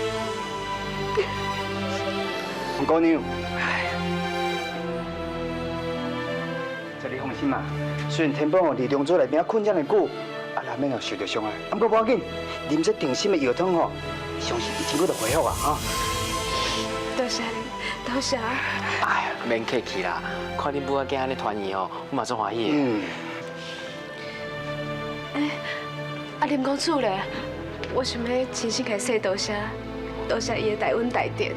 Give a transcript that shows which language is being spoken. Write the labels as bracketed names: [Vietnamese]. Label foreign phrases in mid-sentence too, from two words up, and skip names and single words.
[Min Nan Chinese] 黄姑娘，这你放心嘛。虽然天宝伫龙珠内面困这么久，难免受到伤害，不过无要紧，啉这定心的药汤吼，相信伊真够就恢复啊！哈。多谢你，多谢。哎呀，免客气啦，看恁母仔囝安尼团圆哦，我嘛足欢喜的。啊，林公主咧，我想要真心甲说多谢，多谢伊的大恩大德。